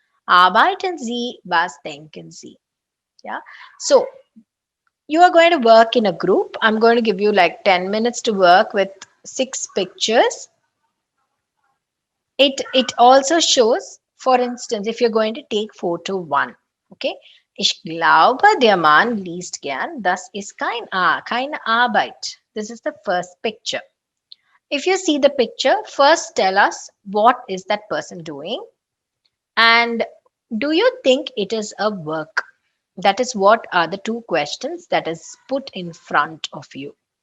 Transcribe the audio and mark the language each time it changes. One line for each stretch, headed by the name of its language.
German: Arbeiten Sie? Was denken Sie? Yeah.
English: So you are going to work in a group. I'm going to give you like 10 minutes to work with 6 pictures. It also shows, for instance, if you're going to take photo 1, okay?
German: Ich glaube, der Mann liest gern. Das ist keine Arbeit.
English: This is the first picture. If you see the picture, first tell us what is that person doing, and do you think it is a work? That is what are the two questions that is put in front of you.